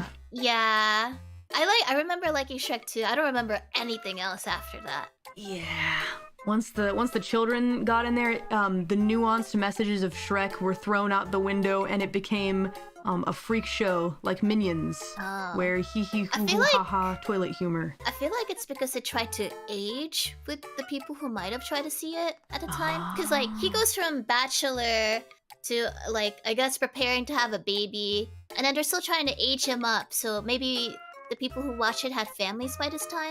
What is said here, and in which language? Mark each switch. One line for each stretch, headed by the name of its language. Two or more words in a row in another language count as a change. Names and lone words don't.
English: Yeah. I remember liking Shrek 2. I don't remember anything else after that. Yeah. Once the children got in there, the nuanced messages of Shrek were thrown out the window, and it became a freak show like Minions, where hee hee hoo hoo ha ha toilet humor. I feel like it's because it tried to age with the people who might have tried to see it at the time. Because like he goes from bachelor to like I guess preparing to have a baby, and then they're still trying to age him up. So maybe the people who watch it had families by this time.